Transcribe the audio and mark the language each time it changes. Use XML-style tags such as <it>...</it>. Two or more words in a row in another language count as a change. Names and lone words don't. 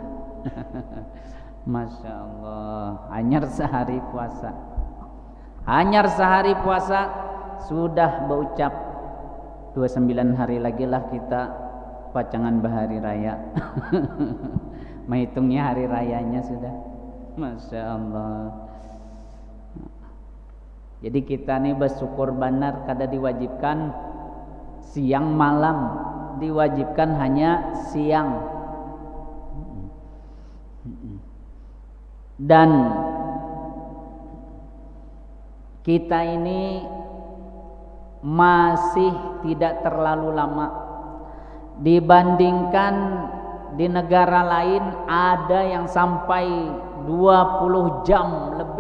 <ar>ما شاء الله,</ar> <bjn>hanyar sehari puasa, hanyar sehari puasa sudah berucap 29 hari lagi lah kita pacangan bahari raya.</bjn> <id>Menghitungnya hari rayanya sudah.</id> <ar>ما شاء الله.</ar> <bjn>Jadi kita nih bersyukur benar kada diwajibkan siang malam,</bjn> <id>diwajibkan hanya siang. Dan kita ini masih tidak terlalu lama dibandingkan di negara lain, ada yang sampai 20 jam lebih.</id>